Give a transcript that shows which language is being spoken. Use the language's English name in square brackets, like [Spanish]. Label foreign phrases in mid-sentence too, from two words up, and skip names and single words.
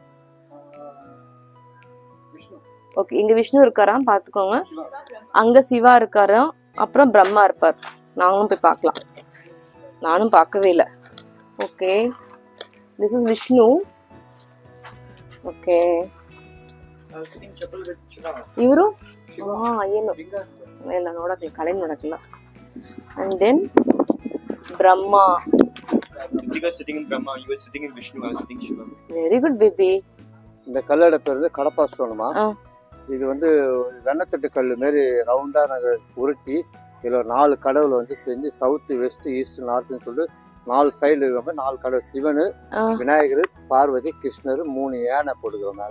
[Tamil] ஓகே, இங்க விஷ்ணு இருக்காராம், பாத்துக்கோங்க. அங்க சிவா இருக்காராம், அப்புறம் பிரம்மா இருப்பார். நாங்களும் போய் பார்க்கலாம். நானும் பார்க்கவே இல்லை. [English] okay, this is Vishnu. ஓகே, [Kannada] ಇವರು ಏನು ಇಲ್ಲ ನೋಡಕ್ಕಿಲ್ಲ, ಕಡೆ ನೋಡಕ್ಕಿಲ್ಲ. [English] And then Brahma. You guys sitting in Brahma, you guys sitting in Vishnu, I was sitting Shiva. Very good baby. [Tamil] இந்த கல்லோட பேர் வந்து கடப்பா ஸ்டோனுமா. இது வந்து வெண்ணத்தட்டு கல் மாரி ரவுண்டா நாங்கள் உருட்டி இதில் 4 கடவுள் வந்து செஞ்சு [English] south, west, east, [Tamil] நார்த்னு சொல்லிட்டு 4 சைடு இருக்கிற மாதிரி 4 கடவுள். சிவனு, விநாயகர், பார்வதி, கிருஷ்ணர், 3 யானை போட்டுக்கிறோம் மேலே.